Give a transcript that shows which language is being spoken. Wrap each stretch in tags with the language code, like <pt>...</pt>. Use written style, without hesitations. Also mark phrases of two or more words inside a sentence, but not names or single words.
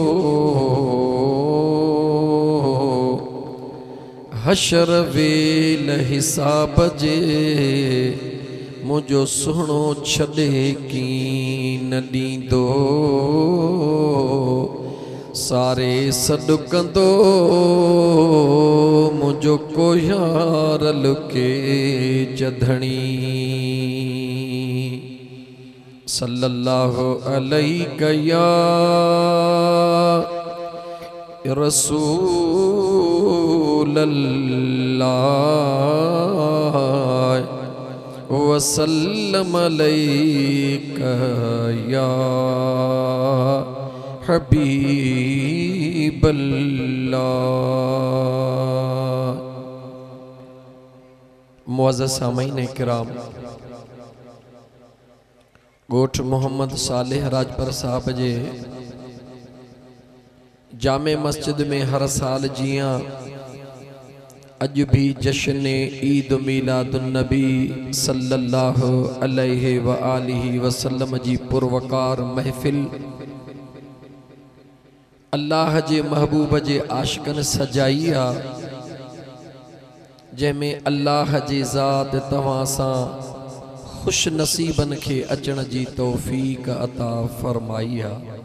<sd>हशर वेल हिसाब जे मुझो सुहिणो छॾे कीन ॾींदो। सारे सॾु कंदो मुझो कोयारल के जधणी।</sd> <ar>صلى الله عليه يا رسول الله وسلم عليك يا حبيب الله.</ar> <sd>मुअज़्ज़ज़ सामीन किराम, गोठ मोहम्मद सालेह राजपर साहब जे जामे मस्जिद में हर साल जियां अज भी जश्न ईद मीलादुन नबी</sd> <ar>صلى الله عليه وآله وسلم</ar> <sd>जी पुरवकार महफिल अल्लाह जे महबूब जे आशिकन सजाई आ, जैमें अल्लाह जी ज़ात तवां सां खुश नसीबन के अचण जी तौफीक अता फरमाई आ।</sd>